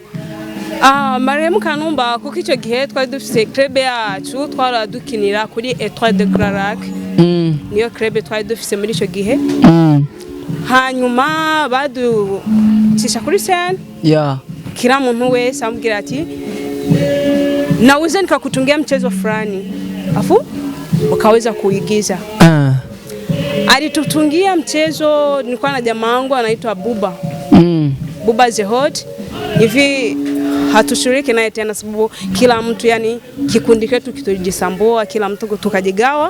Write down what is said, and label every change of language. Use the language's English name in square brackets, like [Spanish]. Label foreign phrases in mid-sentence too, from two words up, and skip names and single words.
[Kinyarwanda] Marehemu Kanumba kuko icyo gihe twari dufite club yacu twaradukinira kuri Etoile de Clarac. Niyo club twari dufite muri icyo gihe. Hanyuma baducisha kuri scene. [Swahili] Kila [Kinyarwanda] muntu wese amubwira ati [Swahili] naweza nikakutungia mchezo fulani afu ukaweza kuigiza. Alitutungia mchezo, nilikuwa na jamaa wangu anaitwa Buba. Buba the Hot. Hivi hatushiriki naye tena sababu kila mtu yani kikundi chetu kitujisambua, kila mtu tukajigawa.